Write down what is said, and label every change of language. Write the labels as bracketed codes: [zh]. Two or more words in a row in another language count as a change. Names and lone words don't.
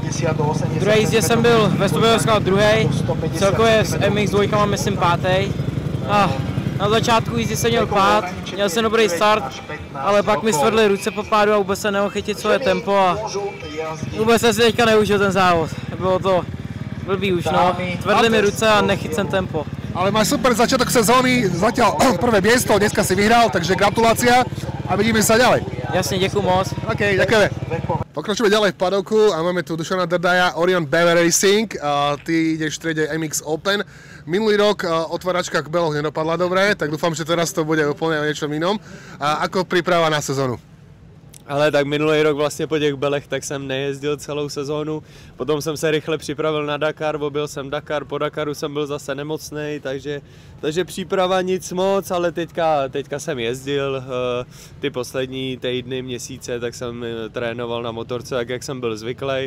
[cs] V druhé jízdě jsem byl ve Stupňovská druhý, celkově s MX2 myslím pátý. Na začátku jízdy jsem měl pád, měl jsem dobrý start, ale pak mi stvrdly ruce po pádu a vůbec jsem nemohl chytit svoje tempo a vůbec jsem si teďka neužil ten závod. Bylo to blbý už, no. Tvrdly mi ruce a nechyt jsem tempo. [sk] Ale máš super začiatok sezóny, zatiaľ prvé miesto, dneska si vyhral, takže gratulácia a vidíme sa ďalej. Jasne, ďakujem moc. OK, ďakujeme. Pokračujeme ďalej v padoku a máme tu Dušana Drdaja, Orion BV Racing. Ty ideš v triede MX Open. Minulý rok otváračka k Beloch nedopadla dobre, tak dúfam, že teraz to bude úplne o niečom inom. Ako príprava na sezónu? [cs] Ale tak minulý rok vlastně po těch Belech tak jsem nejezdil celou sezónu, potom jsem se rychle připravil na Dakar, objel jsem Dakar, po Dakaru jsem byl zase nemocnej, takže příprava nic moc, ale teďka jsem jezdil ty poslední týdny, měsíce, tak jsem trénoval na motorce, tak jak jsem byl zvyklý.